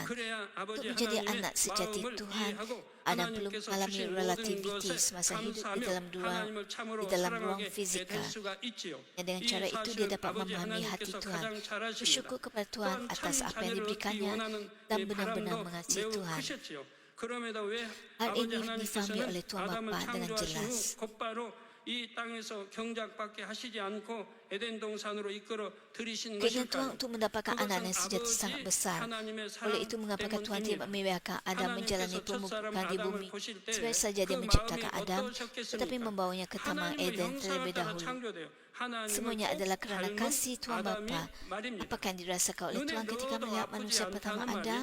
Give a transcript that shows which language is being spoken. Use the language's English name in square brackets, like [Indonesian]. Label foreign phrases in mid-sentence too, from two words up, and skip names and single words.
[Malay] Untuk menjadi anak sejati Tuhan, Adam perlu mengalami relativiti semasa hidup di dalam ruang fizikal. Dan dengan cara itu dia dapat memahami hati Tuhan, bersyukur kepada Tuhan atas apa yang diberikannya dan benar-benar mengasihi Tuhan. Hal ini difahami oleh Tuhan Bapa dengan jelas. [Korean] 이 땅에서 경작밖에 하시지 않고 에덴 동산으로 이끌어 들이신 [Malay] Keinginan Tuhan [Korean] 것일까요? [Malay] untuk mendapatkan anak-anak sejati sangat besar. Oleh itu mengapakah Tuhan tidak membiarkan Adam menjalani pemupukan di bumi sebaik saja dia menciptakan Adam, tetapi membawanya ke Taman Eden terlebih dahulu. Semuanya adalah kerana kasih Tuhan Bapa. Apakah yang dirasakan oleh Tuhan ketika melihat manusia pertama Adam?